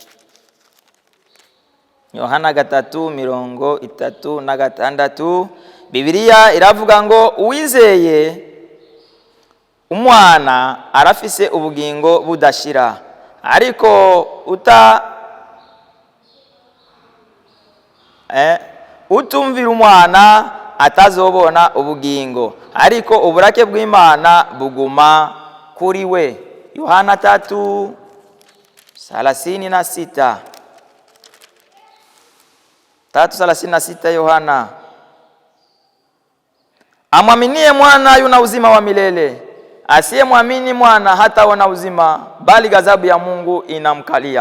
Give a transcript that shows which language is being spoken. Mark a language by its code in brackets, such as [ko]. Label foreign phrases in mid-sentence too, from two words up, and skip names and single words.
[rn] Yohana 3:36. Biblia iravuga ngo uwizeye umwana arafise ubugingo budashira, ariko utumvira umwana atazobona ubugingo, ariko uburake bw'Imana buguma kuri we. Yohana 3:36. 3:36 Yohana. [sw] Amwaminie mwana yuna uzima wa milele, asiyemwamini mwana hataona uzima, bali ghadhabu ya Mungu inamkalia.